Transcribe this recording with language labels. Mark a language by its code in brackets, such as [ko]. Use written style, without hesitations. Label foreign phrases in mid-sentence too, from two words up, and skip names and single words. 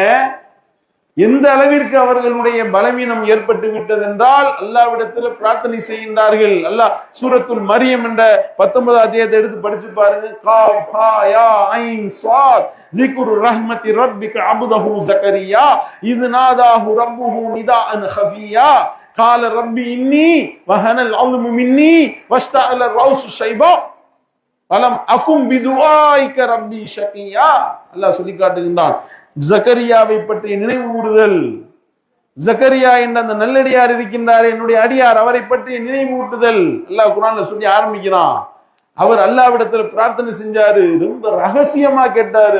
[ta] எந்த அளவிற்கு அவர்களுடைய பலவீனம் ஏற்பட்டு விட்டது என்றால் அல்லாஹ்விடத்தில் பிரார்த்தனை செய்கின்றார்கள். அல்லாஹ் சூரத்துல் மரியம் என்ற 19வது அத்தியாயத்தை எடுத்து படிச்சு பாருங்க. [ar] كاف ها يا عين صاد ذكر رحمت ربك عبده زكريا إذ نادى ربه نداء خفيا قال ربي إني وهن العظم مني واشتعل الرأس شيبا ولم أكن بدعائك ربي شقيا. [ta] அல்லாஹ் சொல்லி காட்டுகின்றான், ஜக்கரியாவை பற்றிய நினைவு ஊட்டுதல். ஜக்கரியா என்ற அந்த நல்லடியார் இருக்கின்றார், என்னுடைய அடியார், அவரை பற்றிய நினைவு ஊட்டுதல் அல்லாஹ் குர்ஆன்ல சொல்லி ஆரம்பிக்கிறான். அவர் அல்லாஹ்விடத்துல பிரார்த்தனை செஞ்சாரு, ரொம்ப ரகசியமா கேட்டாரு.